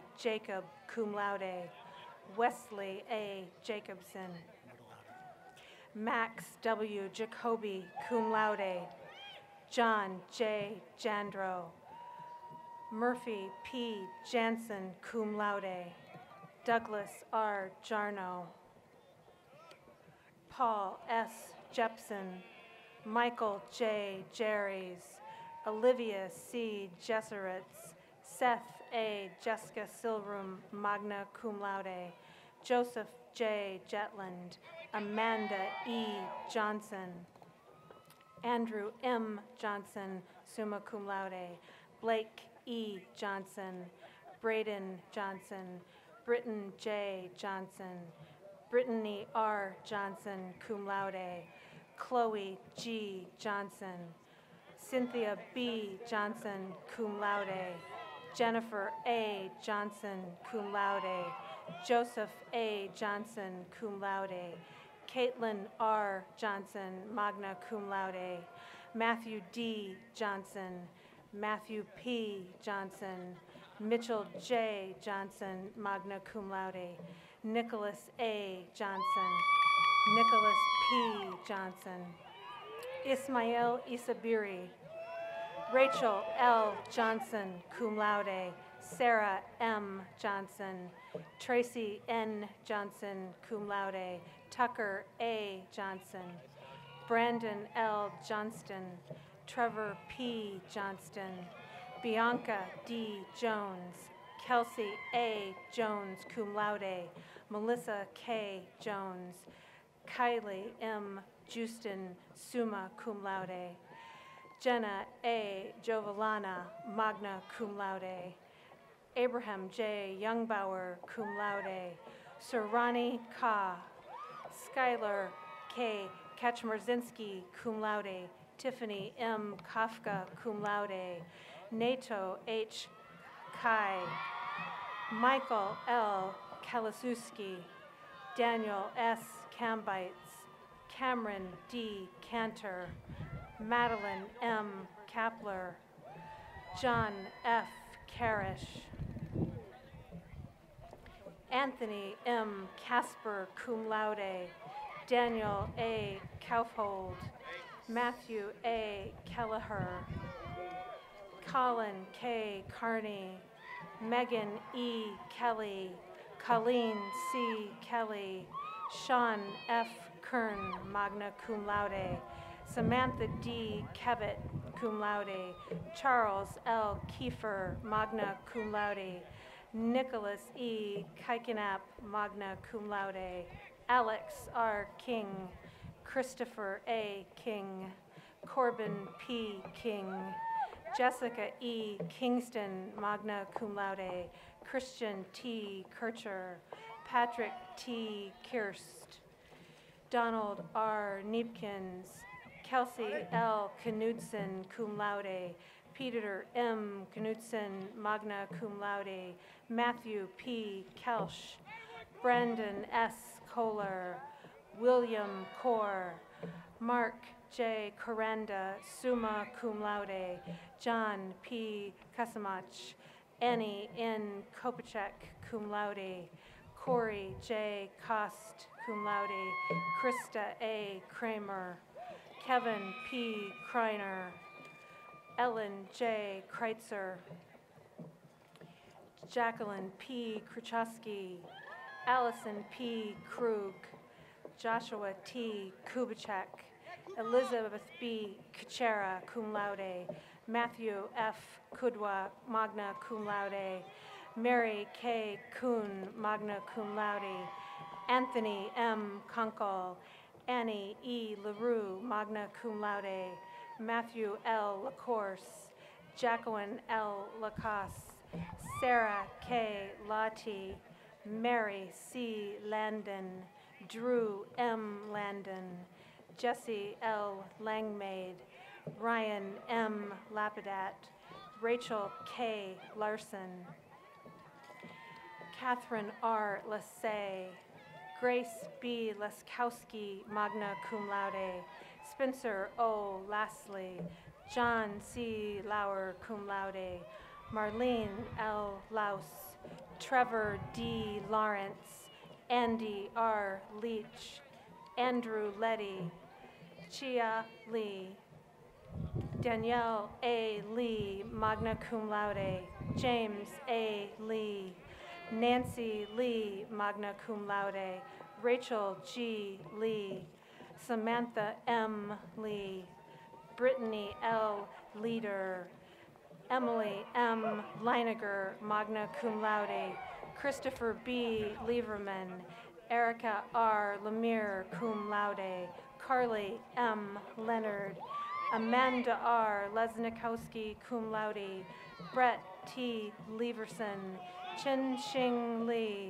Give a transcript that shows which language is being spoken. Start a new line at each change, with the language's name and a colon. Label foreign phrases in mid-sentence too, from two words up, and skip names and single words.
English: Jacob, cum laude. Wesley A. Jacobson. Max W. Jacoby, cum laude. John J. Jandro. Murphy P. Jansen, cum laude. Douglas R. Jarno. Paul S. Jepson. Michael J. Jerrys. Olivia C. Jesseritz. Seth A. Jessica Silrum, magna cum laude. Joseph J. Jetland. Amanda E. Johnson. Andrew M. Johnson, summa cum laude. Blake E. Johnson. Braden Johnson. Britton J. Johnson. Brittany R. Johnson, cum laude. Chloe G. Johnson. Cynthia B. Johnson, cum laude. Jennifer A. Johnson, cum laude. Joseph A. Johnson, cum laude. Caitlin R. Johnson, magna cum laude. Matthew D. Johnson. Matthew P. Johnson. Mitchell J. Johnson, magna cum laude. Nicholas A. Johnson. Nicholas P. Johnson. Ismail Isabiri, Rachel L. Johnson, cum laude. Sarah M. Johnson. Tracy N. Johnson, cum laude. Tucker A. Johnson. Brandon L. Johnston. Trevor P. Johnston. Bianca D. Jones. Kelsey A. Jones, cum laude. Melissa K. Jones. Kylie M. Justin, summa cum laude. Jenna A. Jovelana, magna cum laude. Abraham J. Youngbauer, cum laude. Surani Ka. Skylar K. Kaczmarzinski, cum laude. Tiffany M. Kafka, cum laude. Nato H. Kai. Michael L. Kalasuski. Daniel S. Cambites. Cameron D. Cantor. Madeline M. Kapler. John F. Karish. Anthony M. Casper, cum laude. Daniel A. Kaufhold. Matthew A. Kelleher. Colin K. Carney. Megan E. Kelly. Colleen C. Kelly. Sean F. Kern, magna cum laude. Samantha D. Kevitt, cum laude. Charles L. Kiefer, magna cum laude. Nicholas E. Kuikenap, magna cum laude. Alex R. King. Christopher A. King. Corbin P. King. Jessica E. Kingston, magna cum laude. Christian T. Kircher. Patrick T. Kirst. Donald R. Niepkins. Kelsey L. Knudsen, cum laude. Peter M. Knudsen, magna cum laude. Matthew P. Kelsch. Brendan S. Kohler. William Core. Mark J. Coranda, summa cum laude. John P. Kasamach. Annie N. Kopacek, cum laude. Corey J. Kost, cum laude. Krista A. Kramer. Kevin P. Kreiner. Ellen J. Kreitzer. Jacqueline P. Kruchowski. Allison P. Krug. Joshua T. Kubacek. Elizabeth B. Kuchera, cum laude. Matthew F. Kudwa, magna cum laude. Mary K. Kuhn, magna cum laude. Anthony M. Kunkel. Annie E. LaRue, magna cum laude. Matthew L. LaCourse. Jacqueline L. Lacoste. Sarah K. Lottie. Mary C. Landon. Drew M. Landon. Jesse L. Langmaid. Ryan M. Lapidat. Rachel K. Larson. Catherine R. Lassay. Grace B. Laskowski, magna cum laude. Spencer O. Lastly. John C. Lauer, cum laude. Marlene L. Laus. Trevor D. Lawrence. Andy R. Leach. Andrew Letty. Chia Lee. Danielle A. Lee, magna cum laude. James A. Lee. Nancy Lee, magna cum laude. Rachel G. Lee. Samantha M. Lee. Brittany L. Leader. Emily M. Leiniger, magna cum laude. Christopher B. Lieberman. Erica R. Lemire, cum laude. Carly M. Leonard. Amanda R. Lesnikowski, cum laude. Brett T. Leverson. Chen Xing Li.